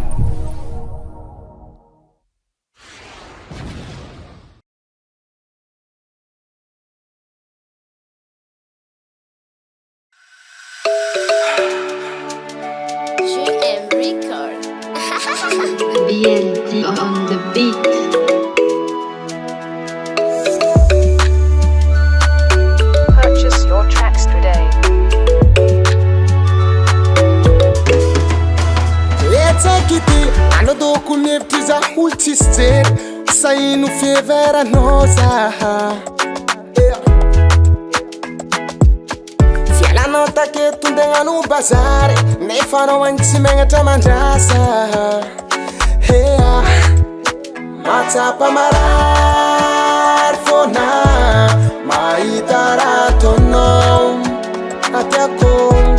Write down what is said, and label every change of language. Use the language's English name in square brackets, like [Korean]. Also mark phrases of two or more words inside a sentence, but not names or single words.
[English] GM Record. BLT on the beat. Purchase your tracks today. [Malagasy] Etsakity anadoko mevitry za olo tsisy jery saino fieveranao zaha fialanao taketo ndegnano bazary nefa anao agny tsy megnatra mandrasa ea matsapa marary fôna mahita raha ataonao atiako